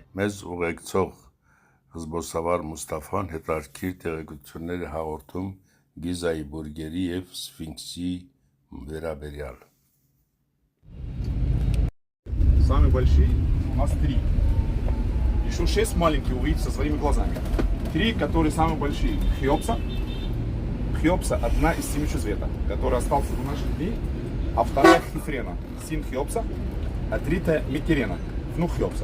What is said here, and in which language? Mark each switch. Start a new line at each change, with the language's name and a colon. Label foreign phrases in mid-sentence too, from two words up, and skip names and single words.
Armenian: Մեզ ուղեկցող զբոսավար Մուստաֆան հետաքրքիր տեղեկություններ է հաղորդում Գիզայի բուրգերի եւ Սֆինքսի վերաբերյալ։
Russian: Самые большие у нас 3. Еще 6 маленьких увидите со своими глазами. 3, которые самые большие. Хеопса. Хеопса одна из 7 света, которая остался до наших дней. А вторая Хифрена, сын Хеопса, а третья Микерена, внук Хеопса.